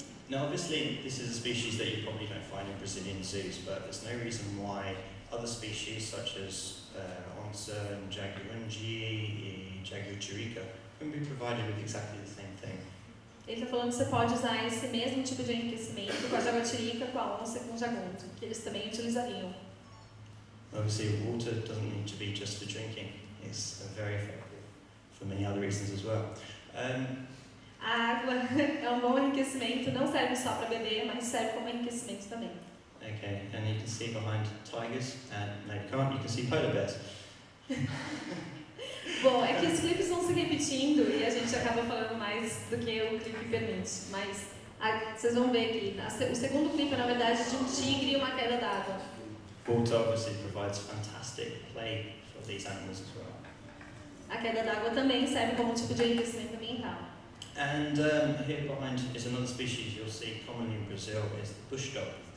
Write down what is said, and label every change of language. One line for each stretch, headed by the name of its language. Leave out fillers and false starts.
English: Now obviously this is a species that you probably don't find in Brazilian zoos, but there's no reason why other species such as onça and jaguarungi, jaguatirica can be provided with exactly the same thing.
Portuguese: Ele está falando que você pode usar esse mesmo tipo de enriquecimento com a jaguatirica, com a onça e com o jagunço, que eles também utilizariam.
English: Obviously water doesn't need to be just for drinking. It's very effective for many other reasons as well.
Portuguese: A água é um bom enriquecimento, não serve só para beber, mas serve como enriquecimento também.
English: Okay, and you can see behind tigers, and no you can't, you can see polar bears.
Portuguese: Bom, é que os clipes vão se repetindo e a gente acaba falando mais do que o clipe permite, mas vocês vão ver que o segundo clipe é na verdade de um tigre e uma queda d'água.
English: Water obviously provides fantastic play for these animals as well.
Portuguese: A queda d'água também serve como um tipo de enriquecimento ambiental.
English: And here behind is another species you'll see commonly in Brazil, is the bush dog.